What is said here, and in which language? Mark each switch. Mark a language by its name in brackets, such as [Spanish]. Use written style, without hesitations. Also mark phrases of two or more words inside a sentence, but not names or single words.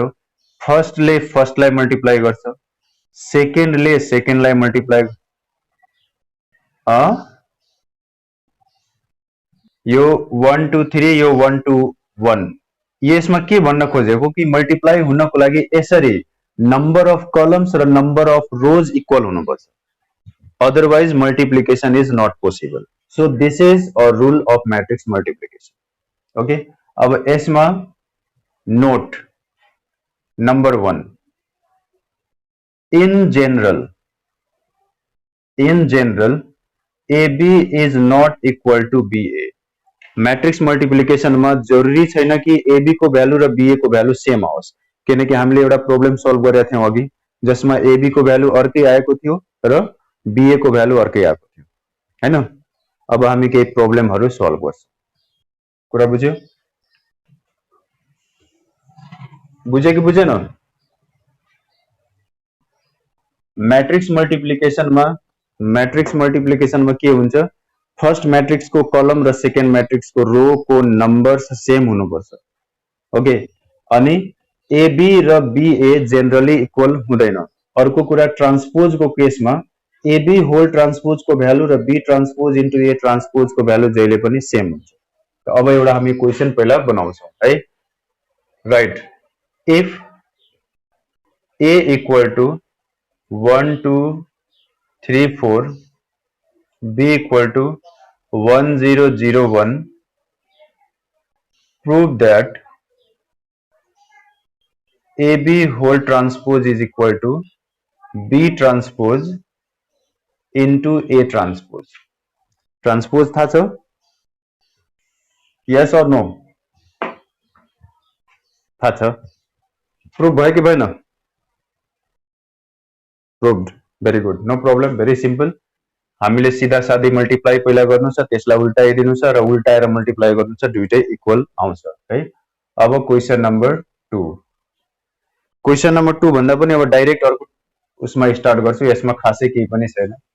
[Nepali] फर्स्टले फर्स्टलाई मल्टिप्लाई गर्छ, सेकेन्डले सेकेन्डलाई मल्टिप्लाई, यो 1 2 3 यो 1 2 1, यसमा के भन्न खोजेको कि मल्टिप्लाई हुनको लागि यसरी [English] number of columns [Nepali] र [English] number of rows equal [Nepali] हुनुपर्छ, [English] otherwise multiplication is not possible. So this is a rule of matrix multiplication. [Nepali] ओके, अब यसमा [English] note number 1, in general AB is not equal to BA। matrix multiplication [Nepali] में जरूरी छैन कि AB को भ्यालु र BA को भ्यालु सेम आओस्, किनकि हामीले एउटा [English] problem solve [Nepali] गरेका थियौं अघि, जसमा AB को भ्यालु अर्कै आएको थियो र BA को भ्यालु अर्कै आएको थियो, हैन। अब हामी केही [English] problems solve [Nepali] गर्छौं। कुरा बुझ्यो? बुझ्यो कि बुझेन? [English] matrix multiplication [Nepali] में के हुन्छ, [English] first matrix [Nepali] को कलम र [English] second matrix [Nepali] को रो को [English] numbers same [Nepali] हुनुपर्छ। ओके, अनि AB र BA [English] generally equal [Nepali] हुँदैन। अर्को कुरा, ट्रान्सपोज को केसमा [English] AB whole transpose [Nepali] को भ्यालु र [English] B transpose into A transpose [Nepali] को भ्यालु जहिले पनि सेम हुन्छ। अब एउटा हामी क्वेशन पहिला बनाउँछौं है, राइट। [English] If A equal to 1 2 3 4, B equal to 1 0 0 1, prove that AB whole transpose is equal to B transpose into A transpose। [Nepali] ट्रांसपोज था छ? [English] yes or no? [Nepali] था छ? प्रूफ भयो कि भएन? [English] Proved, very good, no problem, very simple. [Nepali] हामीले सीधा सादी मल्टिप्लाई पहिला गर्नु छ, त्यसलाई उल्टाइदिनु छ र उल्टाएर मल्टिप्लाई गर्नु छ, दुईटै इक्वल आउँछ है। अब [English] question number 2, question number 2 [Nepali] भन्दा पनि अब डाइरेक्ट अर्को उसमा स्टार्ट गर्छु, यसमा खासै केही पनि छैन।